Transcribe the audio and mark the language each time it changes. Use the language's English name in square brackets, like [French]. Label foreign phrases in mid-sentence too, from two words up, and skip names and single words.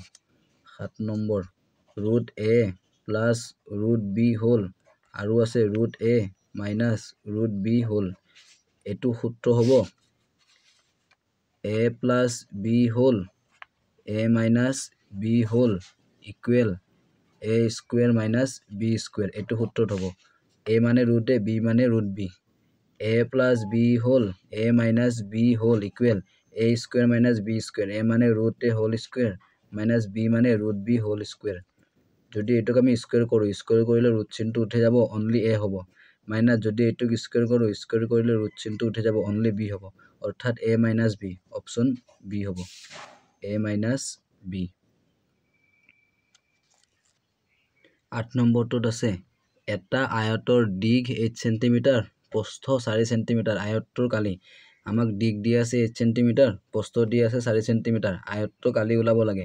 [Assamese] 7 নম্বৰ [English] √a plus √b [Assamese] হ'ল আৰু আছে [English] √a minus √b [Assamese] হ'ল, এইটো সূত্ৰ হ'ব [English] a plus b [Assamese] হ'ল [English] a minus b [Assamese] হ'ল [English] equal a square minus b square, [Assamese] এইটো সূত্ৰত হ'ব a মানে [English] root a, [Assamese] b মানে [English] root b. a plus b whole, a minus b whole equal a square minus b square. a মানে root a whole square minus b মানে root b whole square. [Assamese] যদি এটোক আমি স্কয়ার কৰিলে root চিহ্নটো উঠে যাব, only a হ'ব, মাইনাস যদি এটোক স্কয়ার কৰিলে root চিহ্নটো উঠে যাব, only b হ'ব, অৰ্থাৎ [English] a minus b, [Assamese] অপচন b হ'ব, [English] a minus b. [Assamese] 8 নম্বৰটোত আছে এটা আয়তৰ দিগ 8 cm, প্ৰস্থ 4 cm, আয়তটোৰ কালি আমাক দিগ দি আছে 8 cm, প্ৰস্থ দি আছে 4 cm, আয়তটো কালি ওলাব লাগে।